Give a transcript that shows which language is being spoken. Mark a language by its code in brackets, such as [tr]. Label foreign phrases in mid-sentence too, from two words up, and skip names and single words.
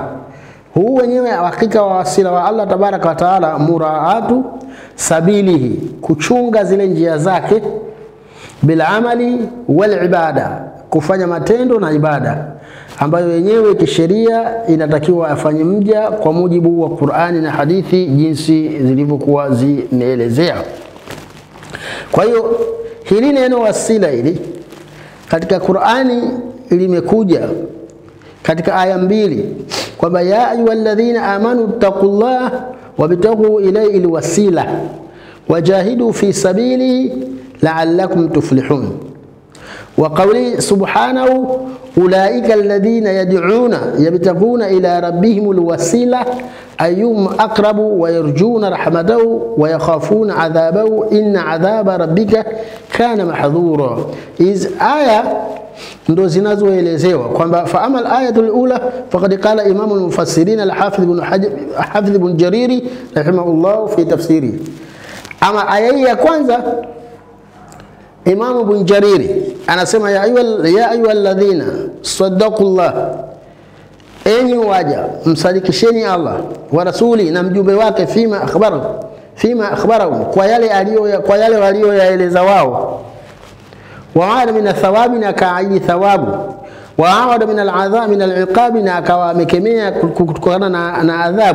[sw] Huu wenyewe hakika wa wasila wa Allah [ar] تبارك وتعالى, مراعاة سبيله, [sw] kuchunga zile njia zake, [ar] بالأعمال والعبادة, [sw] kufanya matendo na ibada ambayo yenyewe kisheria inatakiwa afanye mja kwa mujibu wa Qur'ani na hadithi jinsi zilivyokuwa zimeelezea. Kwa hiyo hili neno wasila hili katika Qur'ani limekuja katika aya mbili kwamba [ar] يا أيها الذين آمنوا اتقوا الله وابتغوا إليه الوسيلة وجاهدوا في سبيله لعلكم تفلحون. وقوله سبحانه أولئك الذين يدعون يبتغون إلى ربهم الوسيلة أيهم أقرب ويرجون رحمته ويخافون عذابه إن عذاب ربك كان محذورا. [sw] Hizi aya ndo zinazoelezewa kwamba [ar] فأما الآية الأولى فقد قال إمام المفسرين الحافظ ابن جرير رحمه الله في تفسيره. [sw] Ama aya ya kwanza Imam Ibn Jariri anasema [ar] يا أيها الذين صدقوا الله, [sw] enyi waja msadikisheni Allah [ar] ورسوله [sw] na mjumbe wake [ar] فيما أخبر, [sw] kwa yale walioyaeleza wao, [ar] ووعد من الثواب, [sw] na kaidi thawabu, [ar] وأوعد من العذاب من العقاب, [sw] na akawa amekemea kutokana na adhabu.